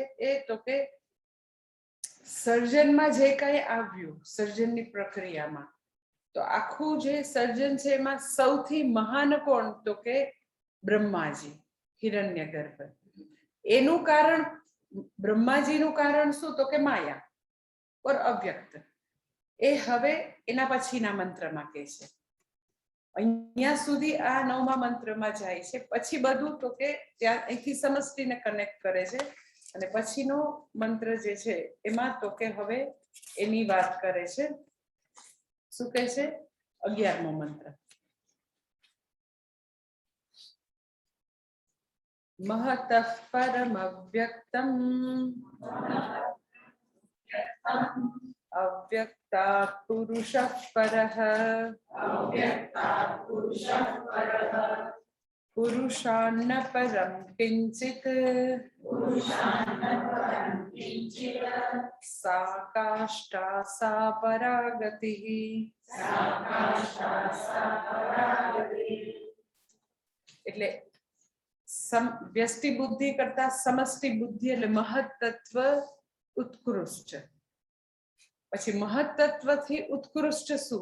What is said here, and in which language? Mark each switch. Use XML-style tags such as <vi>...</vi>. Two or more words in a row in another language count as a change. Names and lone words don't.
<gu>એ તો કે સર્જનમાં જે કઈ આવ્યું સર્જનની પ્રક્રિયામાં, તો આખું જે સર્જન છે એમાં સૌથી મહાન કોણ તો કે બ્રહ્માજી, હિરણ્યગર્ભ। એનું કારણ બ્રહ્માજીનું કારણ શું તો કે માયા। અને અવ્યક્ત એ હવે એના પછીના મંત્રમાં કહે છે। અહીંયા સુધી આ 9મા મંત્રમાં જાય છે, પછી બધું તો કે ત્યાં અહીંથી સમષ્ટિને કનેક્ટ કરે છે અને પછીનો મંત્ર જે છે એમાં તો કે હવે એની વાત કરે છે. શું કહે છે? 11મો મંત્ર.</gu> <sa>महतः परमव्यक्तम् अव्यक्तात् पुरुषः परः पुरुषान्न परं किञ्चित् सा काष्ठा सा परागतिः.</sa> <gu>એટલે વ્યષ્ટિ બુદ્ધિ કરતા સમષ્ટિ બુદ્ધિ એટલે મહત તત્વ ઉત્કૃષ્ટ. પછી મહત તત્વથી ઉત્કૃષ્ટ શું?</gu>